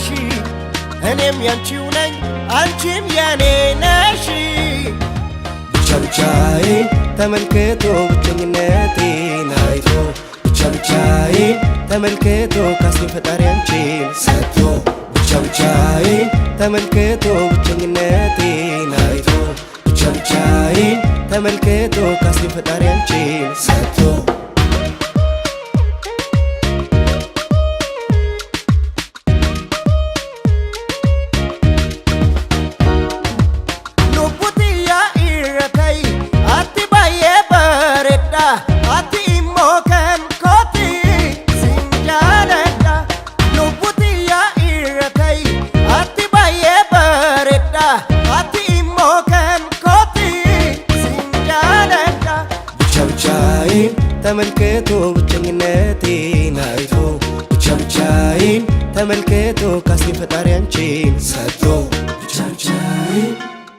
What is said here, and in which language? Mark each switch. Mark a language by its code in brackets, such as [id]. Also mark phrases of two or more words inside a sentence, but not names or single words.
[am] እኔም ያንቺው ነኝ አንቺም የኔ ነሽ ብቻ ብቻዬን ተመልክቶ ብቸኝነቴን አይቶ ብቻ ብቻዬን ተመልክቶ ካስን ፈጣሪ አንቺን ሰጥቶ ብቻ ብቻዬን ተመልክቶ ብቸኝነቴን አይቶ ብቻ ብቻዬን ተመልክቶ ካስን ፈጣሪ አንቺን ሰጥቶ [om] ati immoo kan kooti sin jaaladha lubbuuti yaa irra ta'i ati baay'ee bareedda ati immoo kan kooti sin jaaladha [am] ብቻ ብቻዬን ተመልክቶ ብቸኝነቴን አይቶ ብቻ ብቻዬን ተመልክቶ ካስን ፈጣሪ አንቺን ሰጥቶ ብቻ ብቻዬን